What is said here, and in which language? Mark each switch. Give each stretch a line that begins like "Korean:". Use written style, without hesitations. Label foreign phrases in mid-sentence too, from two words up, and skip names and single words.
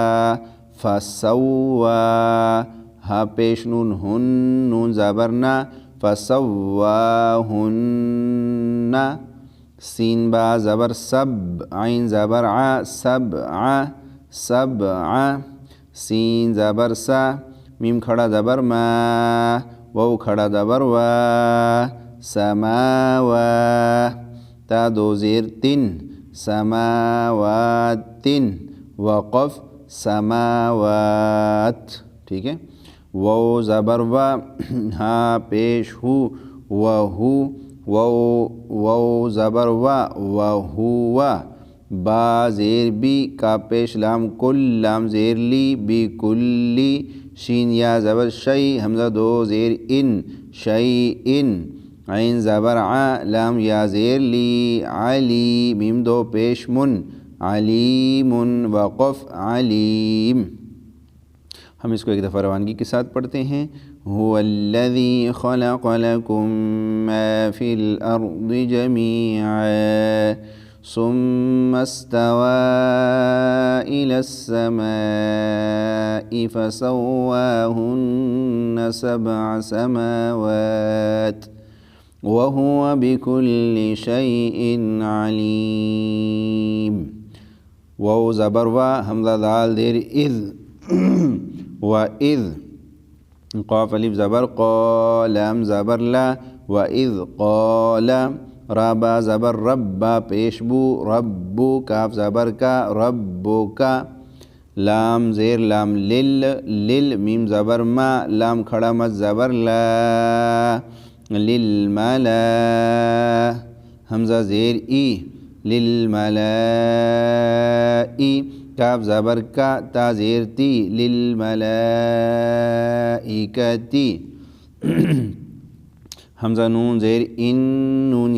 Urdu: فسوا، ہا پیش نون ہن، نون زبر نا، فسواہن، سین با زبر سب، عین زبر ع، سبع، سبع، سین زبر سا، میم کھڑا زبر ما، واو کھڑا زبر وا، سماوا، تا دو زیر تن، سماوات، وقف سماوات، ٹھیک ہے۔ واو زبر وا، ہا پیش ہو، وہو، واو زبر وا، وہو، با زیر بی، کا پیش لام کل، لام زیر لی، بی کلی، شین یا زبر شی، حمزہ دو زیر ان، شیئن، عین زبر ع، لام یا زیر لی، علی، میم دو پیش من، علیم، وقف علیم۔ ہم اس کو ایک دفعہ روانگی کے ساتھ پڑھتے ہیں۔
Arabic: هو الذی خلق لکم ما فی الارض جمیعا ثم استوى إلى السماء فسواهن سبع سماوات وهو بكل شيء عليم۔
Urdu: واو زبر وا، حمزہ دال دیر اذ، وَإِذْ، قاف الف زبر قا، لام زبر لا،
Arabic: وَإِذْ قَالَ،
Urdu: را با زبر رب، با پیش بو، ربو، کاف زبر کا، ربو کا، لام زیر لام لل، لل، میم زبر ما، لام کھڑا مد زبر لا، للملا، حمزہ زیر ای، للملائی، کاف زبر کا، تا زیر تی، للملائکتی، حمزہ نون زیر ان، نون